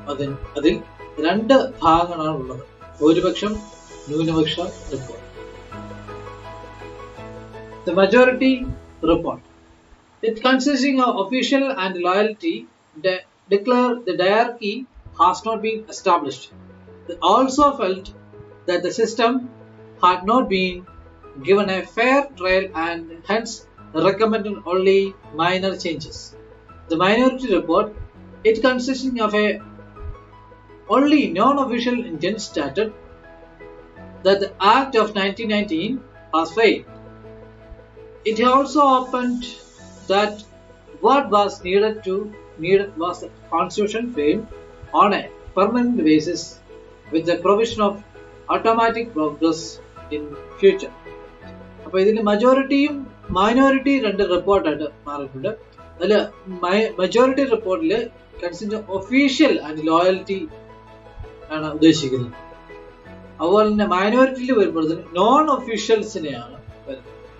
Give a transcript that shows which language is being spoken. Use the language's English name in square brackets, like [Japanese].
[Malayalam] അതിൽ 2 ഭാഗങ്ങളാണ് ഉള്ളത്: ഭൂരിപക്ഷം, ന്യൂനപക്ഷ report. [English] The majority report. It consisting of official and loyalty declare the diarchy has not been established. They also felt that the system had not been given a fair trial and hence recommended only minor changes. The minority report, it consisting of a only non-official intent, stated that the Act of 1919 has failed. It also opened that what was needed was the constitution framed on a permanent basis with the provision of automatic progress in future. [Malayalam] അപ്പോൾ ഇതിൽ മജോറിറ്റിയും minority 2 റിപ്പോർട്ടായിട്ട് മാറിയിട്ടുണ്ട്. അതിൽ majority റിപ്പോർട്ടിൽ consider official and loyalty ആണ് ഉദ്ദേശിക്കുന്നത്. അതുപോലെ തന്നെ മൈനോറിറ്റിയിൽ വരുമ്പോഴത്തേന് നോൺ ഒഫീഷ്യൽസിനെയാണ് വരുന്നത്.